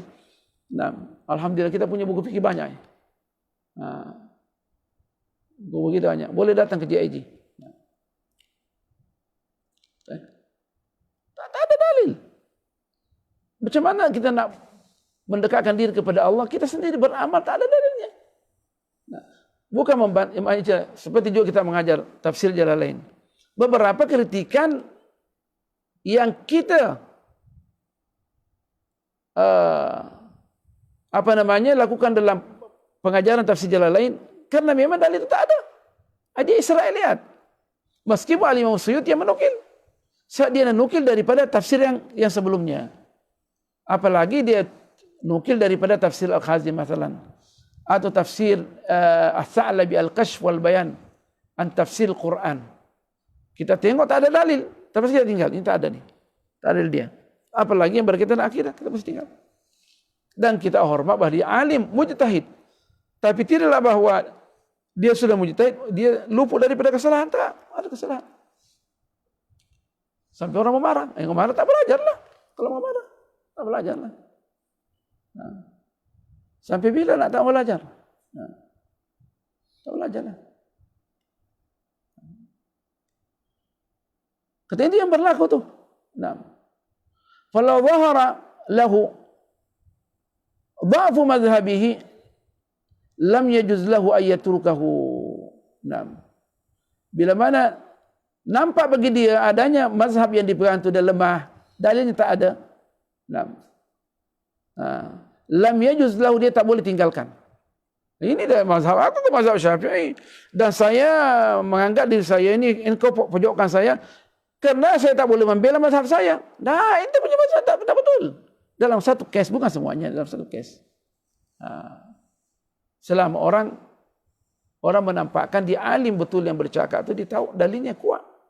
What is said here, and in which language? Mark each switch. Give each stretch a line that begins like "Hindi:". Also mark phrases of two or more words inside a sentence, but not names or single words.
Malay: Alhamdulillah kita punya buku fikih banyak. Begitu banyak. Boleh datang ke JIG. Tak ada dalil. Macam mana kita nak mendekatkan diri kepada Allah, kita sendiri beramal, tak ada dalilnya. Bukan membantah, seperti juga kita mengajar tafsir Jalalain. Beberapa kritikan yang kita lakukan dalam pengajaran tafsir Jalalain, karena memang dalil itu tak ada. Dia Israeliat. Meskipun Al-Imam Suyuti yang menukil, dia menukil daripada tafsir yang sebelumnya. Apalagi dia nukil daripada tafsir Al-Khazin masalan, atau tafsir As-Sa'labi Al-Kashf wal Bayan an tafsir Quran. Kita tengok tak ada dalil, tapi kita tinggal. Ini tak ada nih dalil dia. Apalagi yang berkaitan akidah, kita mesti tinggal. Dan kita hormat bahawa dia alim, mujtahid. Tapi tidaklah bahawa dia sudah mujtahid, dia luput daripada kesalahan. Tak ada kesalahan. Sampai orang memarah. Yang memarah tak belajarlah. Kalau memarah, tak belajarlah. Sampai bila nak tak belajar? Tak belajarlah. Kata itu yang berlaku tu.
Arabic: فلو ظهر له ضعف مذهبه لم يجز له أن يتركه.
Malay: Bila mana nampak bagi dia adanya mazhab yang dipegang itu dah lemah, dalilnya tak ada.
Arabic: لم يجز له,
Malay: dia tak boleh tinggalkan. Ini dah mazhab aku, tu mazhab Syafi'i. Dan saya menganggap diri saya ini, engkau pojokkan saya, kerana saya tak boleh membela mazhab saya. Dah, itu punya mazhab tak betul. Dalam satu kes, bukan semuanya, dalam satu kes. Selama orang menampakkan dia alim betul yang bercakap itu, dia tahu dalilnya kuat.